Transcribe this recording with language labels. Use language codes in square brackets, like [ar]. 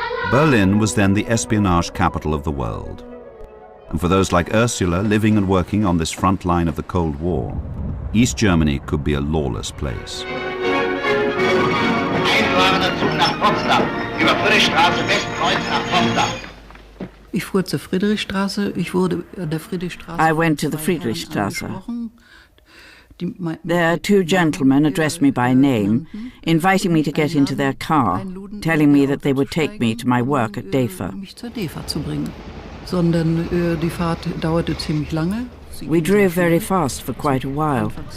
[en] Berlin was then the espionage capital of the world. And for those like Ursula living and working on this front line of the Cold War, East Germany could be a lawless place. [de] Einfahrender Zug nach Potsdam, über Friedrichstraße Westkreuz nach Potsdam. Ich fuhr zur Friedrichstraße, ich wurde an der Friedrichstraße. [en] I went to the Friedrichstraße. There, two gentlemen addressed me by name, inviting me to get into their car, telling me that they would take me to my work at DEFA. We drove very fast for quite a while.